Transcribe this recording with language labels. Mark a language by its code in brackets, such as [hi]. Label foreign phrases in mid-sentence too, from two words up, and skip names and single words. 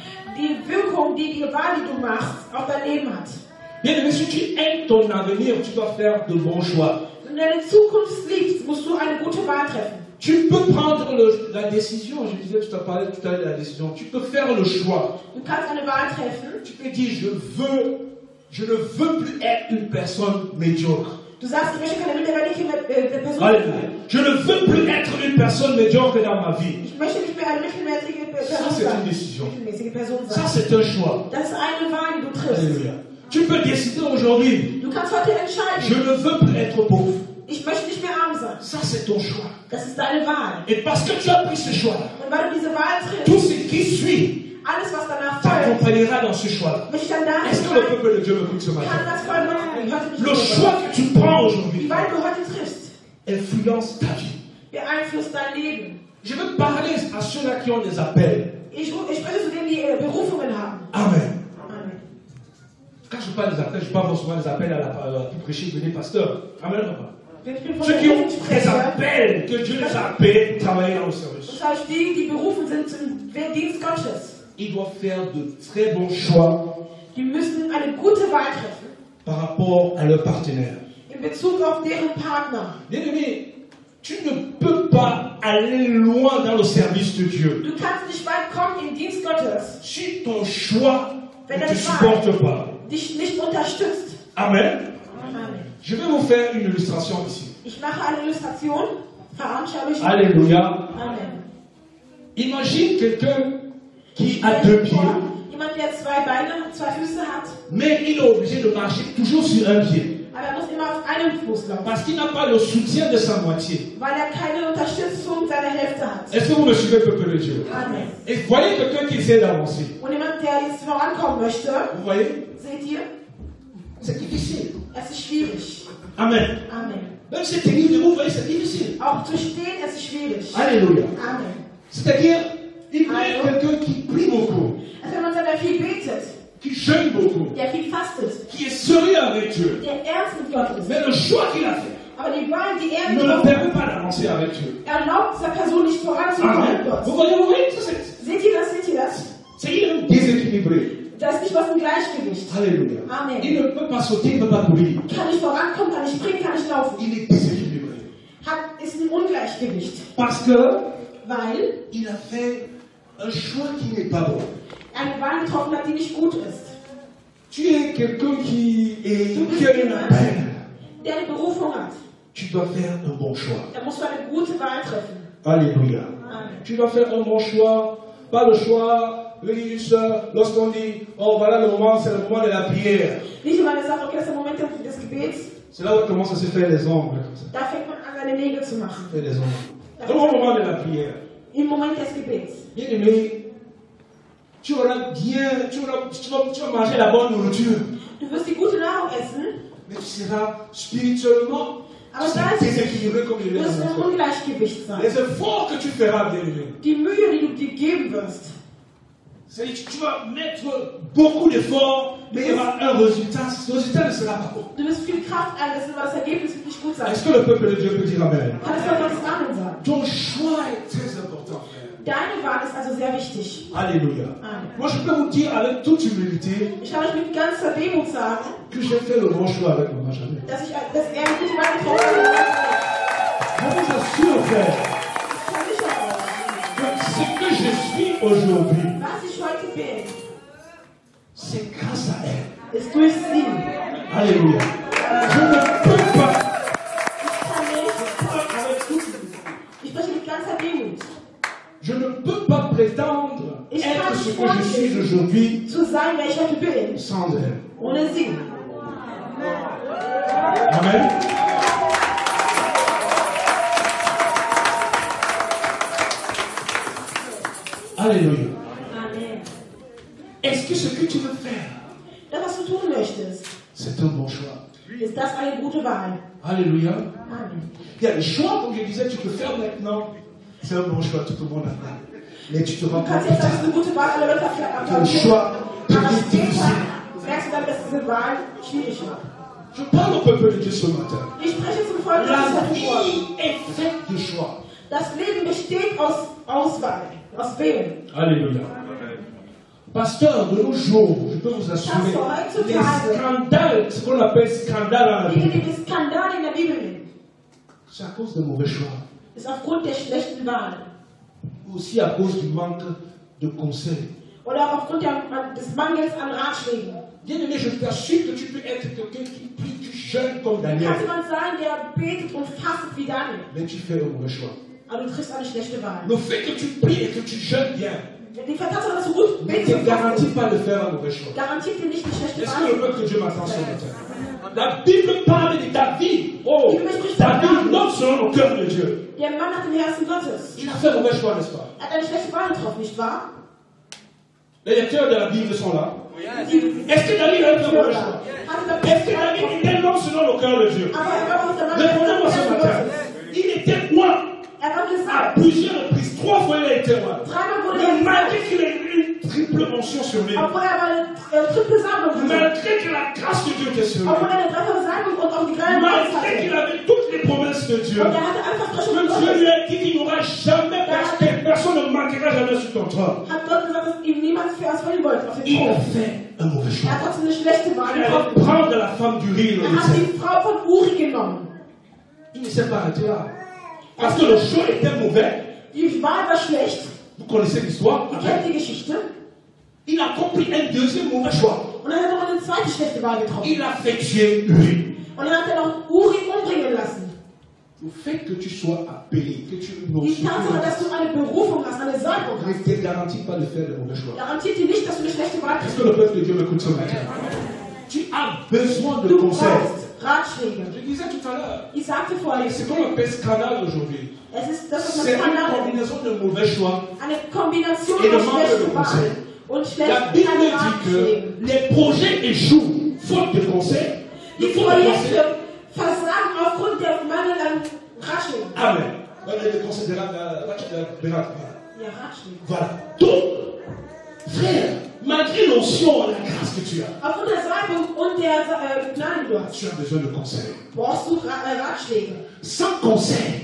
[fr] Bien aimé, si tu aimes ton avenir, tu dois faire de bons choix. Tu peux prendre la décision, je disais, tu t'as parlé tout à l'heure de la décision, tu peux faire le choix. Tu peux dire, je ne veux plus être une personne médiocre. [de] Du sagst, ich möchte keine minderwertige Person [fr] Alléluia. [de] sein. [fr] Je ne veux plus être une personne médiocre dans ma vie. [de] Ich möchte nicht mehr eine mittelmäßige Person [fr] Ça, c'est [de] sein. [fr] une décision. [de] Mittelmäßige Person [fr] Ça, [de] sein. [fr] c'est un choix. [de] Das ist eine Wahl, die du triffst. [fr] Alléluia. Tu peux décider aujourd'hui, [de] Du kannst heute [fr] je [de] entscheiden, [fr] ne veux plus être pauvre. [de] ich möchte nicht mehr arm sein. [fr] Ça, c'est ton choix. [de] Das ist deine Wahl. [fr] Et parce que tu as pris ce choix, [de] Und weil du diese Wahl [fr] tout [de] triffst, [fr] ce qui suit [de] alles, was danach folgt, [fr] t'accompagnera dans ce choix. [de] möchte ich dann da [fr] Est-ce que le [de] sein, [fr] peuple de Dieu me écoute ce matin? [de] kann das voll machen. Ich heute nicht [fr] Le [de] mehr. [fr] choix que tu prends [de] Die [fr] aujourd'hui [de] Wahl, die du heute triffst, [fr] influence ta vie. [de] beeinflusst dein Leben. [fr] Je veux parler à ceux-là qui ont des appels. [de] Ich spreche zu denen, die Berufungen haben. [fr] Amen. [de] Amen. [fr] Quand je parle des appels, je parle souvent des appels pour prêcher, devenir pasteur. Amen, papa. [de] Wenn ich bin von [fr] Ceux [de] der [fr] qui ont [de] Kirche [fr] des [de] spreche, [fr] appels, que Dieu les a appelés pour travailler dans le service. [de] das heißt, die berufen sind zum Dienst Gottes, [fr] Ils doivent faire de très bons choix [de] die müssen eine gute Wahl treffen [fr] par rapport à leur partenaire. [de] in Bezug auf deren Partner. [fr] Bien-aimé, tu ne peux pas aller loin dans le service de Dieu [de] Du kannst nicht weit kommen im Dienst Gottes, [fr] si ton choix ne [de] wenn [fr] te [de] deine [fr] supporte [de] Wahl [fr] pas. [de] dich nicht unterstützt. [fr] Amen. [de] Amen. [fr] Je vais vous faire une illustration ici. [de] Ich mache eine Illustration, veranschauliche. [fr] Alléluia. [de] Amen. [fr] Imagine quelqu'un qui a deux pieds, [de] Jemand, der zwei Beine, zwei Füße hat, [fr] mais il est obligé de marcher toujours sur un pied [de] aber er muss immer auf einem Fuß laufen, [fr] parce qu'il n'a pas le soutien de sa moitié. [de] weil er keine Unterstützung seiner Hälfte hat. [fr] Est-ce que vous me suivez, peuple de Dieu? [de] Amen. [fr] Et voyez quelqu'un qui essaie d'avancer. [de] Und jemand, der jetzt vorankommen möchte, [fr] Vous voyez? [de] seht ihr, [fr] C'est difficile. [de] es ist schwierig. [fr] Amen. [de] Amen. [fr] Même si tenir debout, vous voyez, c'est difficile. [de] Auch zu stehen, es ist schwierig. [fr] Alléluia. [de] Amen. [fr] C'est-à-dire, il peut être quelqu'un qui prie beaucoup, [de] Also wenn man der viel betet, [fr] qui jeûne beaucoup, [de] der viel fastet, [fr] qui est sérieux avec Dieu. [de] der ernst mit Gott ist, [fr] Mais le choix qu'il a fait [de] aber die Wahl, die er [fr] ne le [de] getroffen [fr] permet [de] hat, [fr] pas d'avancer avec Dieu. [de] erlaubt dieser Person nicht voranzukommen mit [fr] Amen. [de] Gott. [fr] Vous voyez, ça, c'est [de] Seht ihr das? Seht ihr das? [fr] il est déséquilibré. [de] Da ist nicht was im Gleichgewicht. [fr] Alléluia. [de] Amen. [fr] Il ne peut pas sauter, il ne peut pas courir. [de] Kann nicht vorankommen, kann nicht springen, kann nicht laufen. [fr] Il est déséquilibré. [de] Ist ein Ungleichgewicht. [fr] Parce que [de] Weil [fr] il a fait un choix qui n'est pas bon. [de] eine Wahl getroffen hat, die nicht gut ist. [fr] Tu es quelqu'un qui a un appel. [de] Der eine Berufung hat. [fr] Tu dois faire un bon choix. [de] Da musst du eine gute Wahl treffen. [fr] Alléluia. [de] Amen. [fr] Tu dois faire un bon choix. Pas le choix, juste lorsqu'on dit, oh voilà le moment, c'est le moment de la prière. [de] Nicht immer eine Sache, okay, das ist der Moment des Gebets. [fr] C'est là où on commence à se faire les ongles. Comme ça. [de] Da fängt man an, seine Nägel zu machen. [fr] Faire les ongles. C'est le moment de la prière. [de] Im Moment des Gebets. [fr] Bien aimé, tu vas manger la bonne nourriture, [de] Du wirst die gute Nahrung essen, [fr] mais tu seras spirituellement [de] aber da [fr] déséquilibré comme il est [de] wirst du im [fr] dans le [de] Ungleichgewicht sein. [fr] Les efforts que tu feras, bien aimé, [de] Die Mühe, die du dir geben wirst, [fr] c'est-à-dire que tu vas mettre beaucoup d'efforts, mais il y aura un résultat. Ce résultat ne sera pas bon. [de] du wirst viel Kraft einsetzen, aber das Ergebnis wird nicht gut sein. [fr] Est-ce que le peuple de Dieu peut dire Amen? [de] Kann es doch Gottes Namen sagen. [fr] Ton choix est très important, frère. [de] Deine Wahl ist also sehr wichtig. [fr] Alléluia. [de] Amen. [fr] Moi, je peux vous dire avec toute humilité [de] Ich kann euch mit ganzer Demut sagen, [fr] que j'ai fait le bon choix avec mon Benjamin. [de] dass er eine gute Wahl getroffen hat. [fr] Je vous assure, frère, [de] Ich versichere euch, [fr] que ce que je suis aujourd'hui, [de] was ich heute bin, [fr] c'est grâce à elle. [de] ist durch sie. [fr] Alléluia. Je ne peux pas. [de] Ich spreche mit ganzer Demut. [fr] Je ne peux pas prétendre [de] Ich [fr] être [de] kann [fr] ce [de] nicht [fr] que je suis aujourd'hui [de] zu sein, wer ich heute bin, [fr] sans elle. [de] ohne sie. [fr] Amen. Alléluia. [de] Amen. [fr] Est-ce que ce que tu veux faire, [de] Das, was du tun möchtest, [fr] c'est un bon choix? [de] ist das eine gute Wahl. [fr] Alléluia. [de] Amen. [fr] Il y a des choix, comme je disais, tu peux faire maintenant. C'est un bon choix, tout le monde a fait. Mais tu te rends [de] Du [fr] compte [de] kannst [fr] plus [de] jetzt sagen, es ist [fr] tard [de] eine gute Wahl, alle Leute [fr] que le choix [de] aber [fr] devient [de] später [fr] difficile. [de] merkst du dann, dass diese Wahl schwierig war. [fr] Je parle au peuple de Dieu ce matin. [de] Ich spreche zum Volk [fr] La [de] Gottes heute Morgen. [fr] vie est faite de choix. [de] Das Leben besteht aus Auswahl, aus Wählen. [fr] Alléluia. Pasteur, de nos jours, je peux vous assurer, les scandales, ce qu'on appelle scandale dans la [de] Dinge, [fr] Bible, [de] die wir Skandal in der Bibel nennen, [fr] c'est à cause de mauvais choix. [de] ist aufgrund der schlechten Wahl. [fr] Aussi à cause du manque de conseils. [de] Oder auch aufgrund des Mangels an Ratschlägen. [fr] Bien aimé, je t'assure que tu peux être quelqu'un qui prie, tu jeûnes comme Daniel. [de] Kann jemand sein, der betet und fastet wie Daniel? [fr] Mais tu fais le mauvais choix. [de] Aber du triffst eine schlechte Wahl. [fr] Le fait que tu pries et que tu jeûnes bien [de] Die Tatsache, dass du gut [fr] ne [de] betest [fr] te [de] und [fr] garantit [de] fastest, [fr] pas de faire un mauvais choix. [de] garantiert dir nicht die schlechte [fr] Est-ce que le [de] Wahl. [fr] peuple de Dieu m'attend ce matin? La Bible parle de David. Oh, David, l'homme selon le cœur de Dieu. [de] Der Mann nach dem Herzen Gottes. [fr] Il a fait un mauvais choix, n'est-ce pas? [de] Er hat eine schlechte Wahl getroffen, nicht wahr? [fr] Les lecteurs de la Bible sont là. [de] Die, [fr] Est-ce que David a fait un mauvais choix? Est-ce que David était l'homme selon le cœur de Dieu? [de] Aber er war auch der Mann nach dem [fr] Répondez-moi ce [de] Herzen [fr] matin. [de] Gottes. [fr] Il était roi [de] Er hat [fr] à [de] gesagt, [fr] plusieurs reprises. 3 fois il a été roi. [de] dreimal wurde [fr] Mais [de] er [fr] malgré [de] gesagt, [fr] qu'il ait eu une triple mention sur lui, [de] obwohl er aber eine triple Salbung hatte, [fr] malgré que la grâce de Dieu était sur lui, [de] obwohl er eine dreifache Salbung und auch die Grallen [fr] malgré [de] hatte. [fr] qu'il avait toutes les promesses de Dieu, [de] Und er hatte einfach [fr] que [de] Versprechen [fr] Dieu [de] Gottes. [fr] lui a dit qu'il n'y aura jamais personne ne manquera jamais sur ton trône. [de] Hat Gott gesagt, dass ihm niemand für ausfallen wollte auf den [fr] Il a [de] Thron. [fr] fait un mauvais [de] Er [fr] choix. [de] hat trotzdem eine schlechte Wahl [fr] Il [de] getroffen. [fr] allait prendre la femme du riz, Er hat die Frau von Uri genommen. il ne s'est pas arrêté là. Parce que le choix était mauvais. [de] Die Wahl war schlecht. [fr] Vous connaissez l'histoire. [de] Ihr kennt die Geschichte. [fr] Il a compris un deuxième mauvais choix. [de] Und dann hat er noch eine zweite schlechte Wahl getroffen. [fr] Il a fait tuer Uri. [de] Und dann hat er noch Uri umbringen lassen. [fr] Le fait que tu sois appelé, que tu [de] Die Tatsache, dass du eine Berufung hast, eine Salbung [fr] ne [de] hast, [fr] te garantit pas de faire de mauvais choix. [de] garantiert dir nicht, dass du eine schlechte Wahl [fr] Est-ce [de] triffst. [fr] que le peuple de Dieu m'écoute ce matin? Tu as besoin de [de] Du [fr] conseils. [de] brauchst Ratschläge. [fr] Je disais tout à l'heure, [de] Ich sagte vorhin, [fr] c'est qu'on appelle scandale aujourd'hui. [de] es ist das, was man [fr] C'est une [de] Skandal [fr] combinaison de mauvais choix. [de] eine Kombination [fr] Et le [de] aus [fr] manque de [de] schlechten [fr] conseil. [de] Wahlen und [fr] La [de] schlechten [fr] Bible dit [de] Ratschlägen. [fr] que les projets échouent faute de conseils. [de] Die [fr] faute de conseils. [de] Projekte versagen aufgrund der Mangel an Ratschlägen. [fr] Amen. Les conseils de la [de] Ja, Ratschläge. [fr] Voilà. Donc, frère, malgré l'onction et la grâce que tu as, [de] Aufgrund der Salbung und der Gnade, die du hast, [fr] tu as besoin de conseils. [de] brauchst du Ratschläge. [fr] Sans conseil,